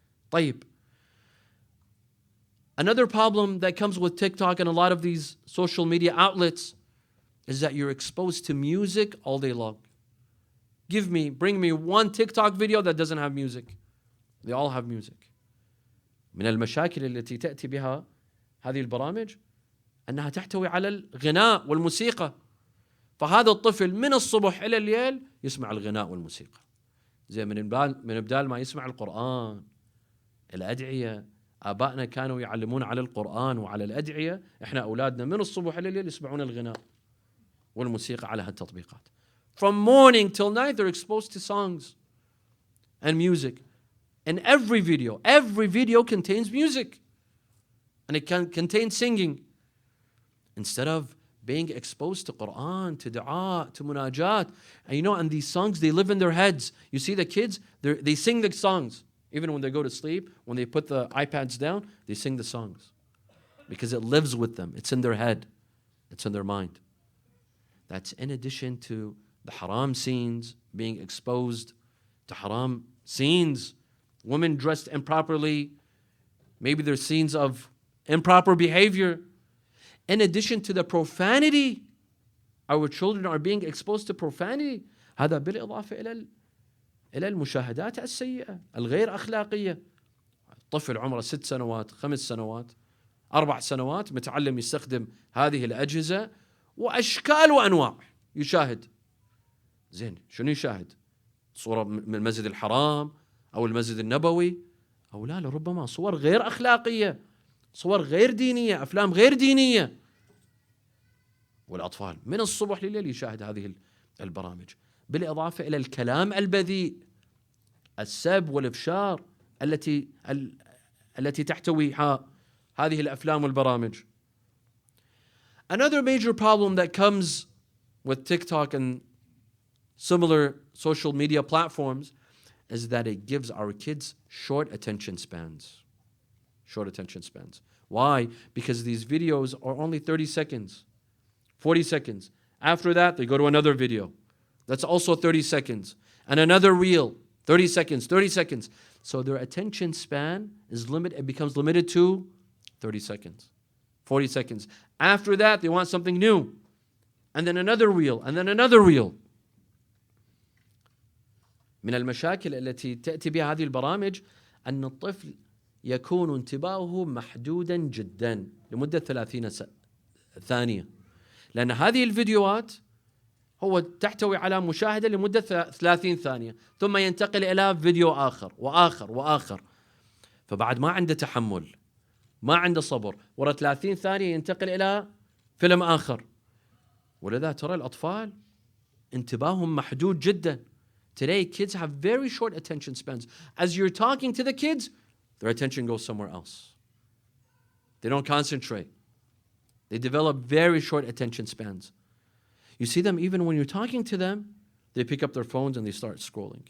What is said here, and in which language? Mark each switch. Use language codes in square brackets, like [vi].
[ar] طيب. [en] Another problem that comes with TikTok and a lot of these social media outlets is that you're exposed to music all day long. Bring me one TikTok video that doesn't have music. They all have music. [ar] من المشاكل التي تأتي بها هذه البرامج أنها تحتوي على الغناء والموسيقى. فهذا الطفل من الصبح إلى الليل يسمع الغناء والموسيقى. زي من بدال ما يسمع القرآن، الأدعية. آبائنا كانوا يعلمون على القرآن وعلى الأدعية، إحنا أولادنا من الصبح إلى الليل يسمعون الغناء والموسيقى على هالتطبيقات. [en] From morning till night they're exposed to songs and music. And every video contains music. And it can contain singing. Instead of being exposed to Quran, to dua, to munajat. And and these songs, they live in their heads. You see the kids, they sing the songs. Even when they go to sleep, when they put the iPads down, they sing the songs. Because it lives with them. It's in their head. It's in their mind. That's in addition to the haram scenes, being exposed to haram scenes. Women dressed improperly. Maybe there's scenes of improper behavior. In addition to the profanity, our children are being exposed to profanity. [ar] هذا بالإضافة إلى المشاهدات السيئة الغير أخلاقية. طفل عمره 6 سنوات 5 سنوات 4 سنوات متعلم يستخدم هذه الأجهزة وأشكال وأنواع يشاهد. زين، شنو يشاهد؟ صورة من المسجد الحرام أو المسجد النبوي، أو لا لربما صور غير أخلاقية، صور غير دينية، أفلام غير دينية. والأطفال من الصبح لليل يشاهد هذه البرامج. بالإضافة إلى الكلام البذيء، السب والإفشار التي تحتوي هذه الأفلام والبرامج. [en] Another major problem that comes with TikTok and similar social media platforms is that it gives our kids short attention spans. Short attention spans. Why? Because these videos are only 30 seconds, 40 seconds. After that, they go to another video. That's also 30 seconds. And another reel, 30 seconds, 30 seconds. So their attention span is limited. It becomes limited to 30 seconds, 40 seconds. After that, they want something new. And then another reel, and then another reel. [ar] من المشاكل التي تأتي بها هذه البرامج أن الطفل يكون انتباهه محدودا جدا لمدة 30 ثانية. لأن هذه الفيديوهات هو تحتوي على مشاهدة لمدة 30 ثانية، ثم ينتقل إلى فيديو آخر وآخر وآخر. فبعد ما عنده تحمل، ما عنده صبر، ورا 30 ثانية ينتقل إلى فيلم آخر. ولذا ترى الأطفال انتباههم محدود جدا. [en] Today, kids have very short attention spans. As you're talking to the kids, their attention goes somewhere else. They don't concentrate. They develop very short attention spans. You see them even when you're talking to them, they pick up their phones and they start scrolling.